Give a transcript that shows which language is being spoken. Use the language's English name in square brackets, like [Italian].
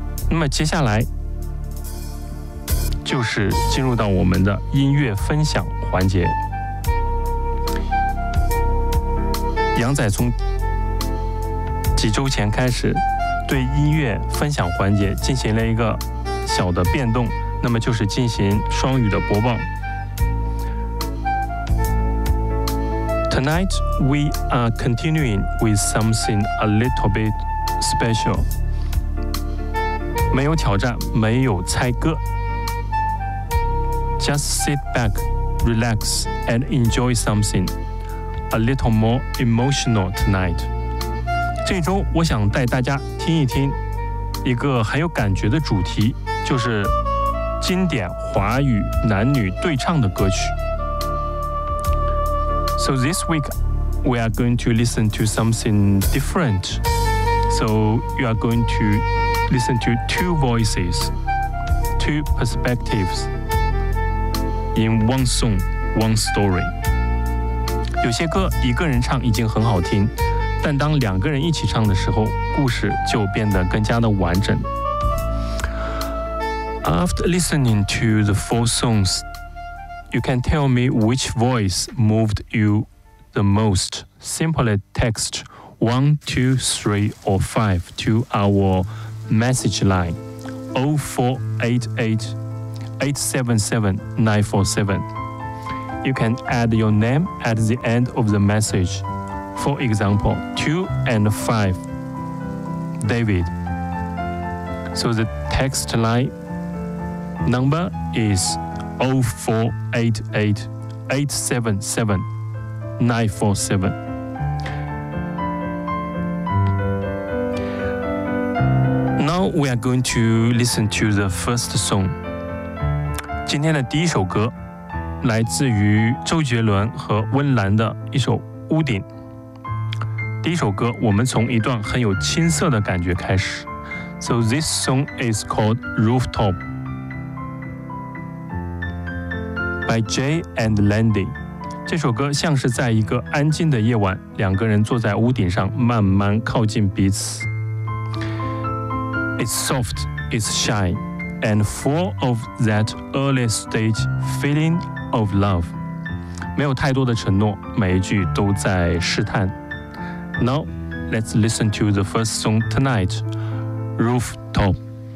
[Chinese] 那么接下来就是进入到我们的音乐分享环节。杨仔从几周前开始对音乐分享环节进行了一个小的变动，那么就是进行双语的播报。 [English] Tonight we are continuing with something a little bit special. [Chinese] 没有挑战，没有猜歌。 [English] Just sit back, relax, and enjoy something a little more emotional tonight. [Chinese] 这周我想带大家听一听一个很有感觉的主题，就是经典华语男女对唱的歌曲。 [English] So this week, we are going to listen to something different. So you are going to listen to two voices, two perspectives in one song, one story. [Chinese] 有些歌一个人唱已经很好听，但当两个人一起唱的时候，故事就变得更加的完整。 [English] After listening to the four songs, you can tell me which voice moved you. The most simply text 1, 2, 3, or 5 to our message line 0488 877 947. you can add your name at the end of the message. For example, 2 and 5, David. So the text line number is 0488-877-947. Now we are going to listen to the first song. [Chinese] 今天的第一首歌来自于周杰伦和温岚的一首《屋顶》。第一首歌，我们从一段很有青涩的感觉开始。 [English] So this song is called Rooftop by Jay and Landy. [Chinese] 这首歌像是在一个安静的夜晚，两个人坐在屋顶上，慢慢靠近彼此。 [English] It's soft, it's shy, and full of that early stage feeling of love. [Chinese] 没有太多的承诺，每一句都在试探。 [English] Now, let's listen to the first song tonight, Rooftop.